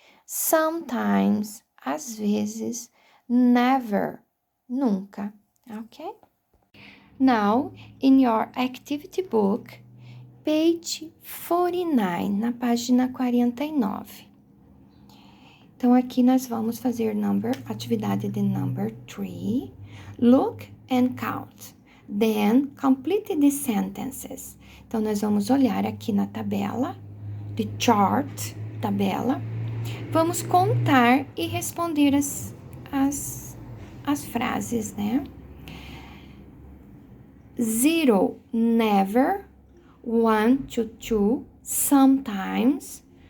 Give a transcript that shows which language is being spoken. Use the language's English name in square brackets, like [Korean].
[Portuguese] Sometimes, às vezes. Never, nunca, ok? [English] Now, in your activity book, page 49, [Portuguese] na página 49. Então, aqui nós vamos fazer atividade de number 3. [English] Look and count. Then, complete the sentences. [Portuguese] Então, nós vamos olhar aqui na tabela, the chart, tabela. Vamos contar e responder as frases, né? [English] 0, never. 1 to 2, sometimes.